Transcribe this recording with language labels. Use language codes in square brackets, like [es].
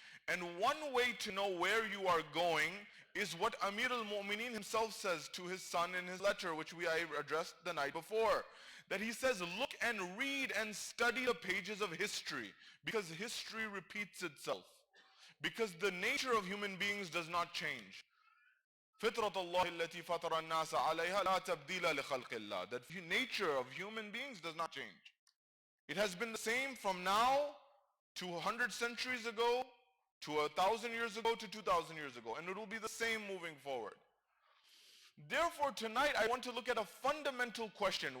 [en] And one way to know where you are going is what Amir al-Mu'mineen himself says to his son in his letter, which I addressed the night before. That he says, look and read and study the pages of history, because history repeats itself. Because the nature of human beings does not change. [ar] فطرة الله التي فطر الناس عليها لا تبديل لخلق الله. [en] That nature of human beings does not change. It has been the same from now to 100 centuries ago, to 1,000 years ago, to 2,000 years ago. And it will be the same moving forward. Therefore, tonight I want to look at a fundamental question.